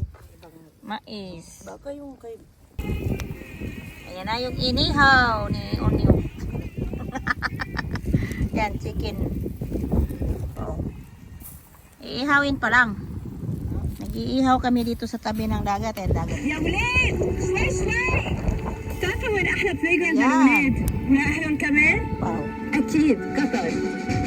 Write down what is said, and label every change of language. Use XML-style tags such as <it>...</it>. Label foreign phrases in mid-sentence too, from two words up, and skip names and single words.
<tl>Mais. Baka yung kay... Ayan na yung inihaw ni Onyo. Yan, chicken. Oh. Iihawin pa lang. Nag-iihaw kami dito sa tabi ng dagat. Dagat.</tl> <ar>يا ولاد شوي شوي تعرفوا وين احلى</ar> <en>play ground</en> <ar>للولاد؟ وين احلى كمان؟</ar> <tl>Wow.</tl> <ar>اكيد قطر.</ar>